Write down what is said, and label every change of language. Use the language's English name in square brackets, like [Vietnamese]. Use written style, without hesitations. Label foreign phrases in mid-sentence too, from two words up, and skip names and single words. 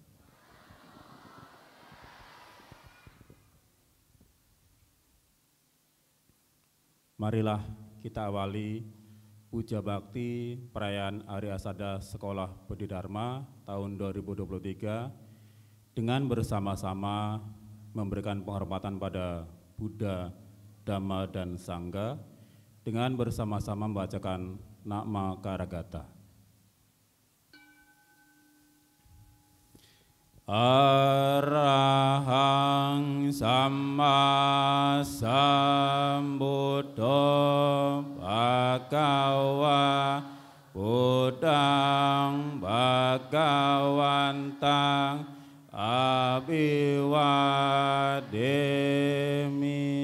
[Indonesian] Marilah kita awali puja bakti perayaan Hari Asada Sekolah Budi Dharma tahun 2023 dengan bersama-sama memberikan penghormatan pada Buddha, Dhamma, dan Sangha dengan bersama-sama membacakan Nama Karagata. [Pali] Arahang Samma Sambuddho Bhagava Buddhang Bhagawantang Abhiwademi.